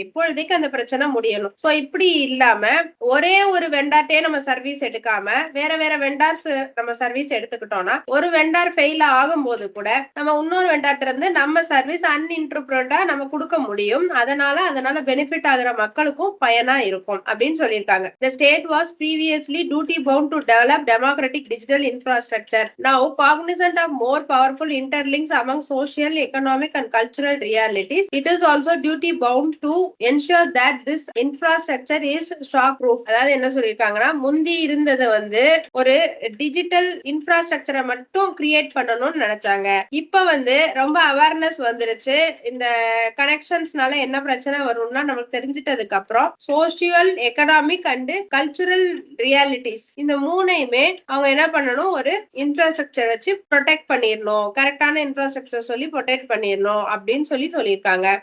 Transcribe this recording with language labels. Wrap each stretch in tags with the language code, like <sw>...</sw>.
<ta>இப்பொழுதைக்கு அந்த பிரச்சனை முடியணும். சோ இப்படி இல்லாம ஒரே ஒரு வெண்டார்ட்டே நம்ம சர்வீஸ் எடுக்காம வேற வேற வெண்டார்ஸ் நம்ம சர்வீஸ் எடுத்துக்கிட்டோம்னா, ஒரு வெண்டார் ஃபெயில் ஆகும்போது கூட நம்ம இன்னொரு வெண்டார்ட்ட இருந்து நம்ம சர்வீஸ் அன்இன்டர்பிரட்டா நம்ம கொடுக்க முடியும். அதனால பெனிஃபிட் ஆகுற மக்களுக்கும் பயனா இருக்கும் அப்படின்னு சொல்லியிருக்காங்க.</ta> <en>The state was previously duty bound to develop democratic digital infrastructure. Now cognizant of more powerful interlinks among social, economic and cultural realities, it is also duty bound to ensure that this infrastructure is shock proof.</en> <ta>அதாவது என்ன சொல்லிருக்காங்கன்னா, முந்தி இருந்தது வந்து ஒரு digital இன்ஃப்ராஸ்ட்ரக்சரை மட்டும் create பண்ணணும்னு நினைச்சாங்க. இப்ப வந்து ரொம்ப அவேர்னஸ் வந்துருச்சு. இந்த கனெக்ஷன்ஸ்னால என்ன பிரச்சனை வரும்னா நமக்கு தெரிஞ்சிட்டதுக்கு அப்புறம் social, economic and cultural realities இந்த மூணையுமே அவங்க என்ன பண்ணணும், ஒரு இன்ஃப்ராஸ்ட்ரக்சர் வச்சு ப்ரொடெக்ட் பண்ணிடணும், கரெக்டான இன்ஃப்ராஸ்ட்ரக்சர் சொல்லி ப்ரொடெக்ட் பண்ணிடணும் அப்படின்னு சொல்லியிருக்காங்க.</ta>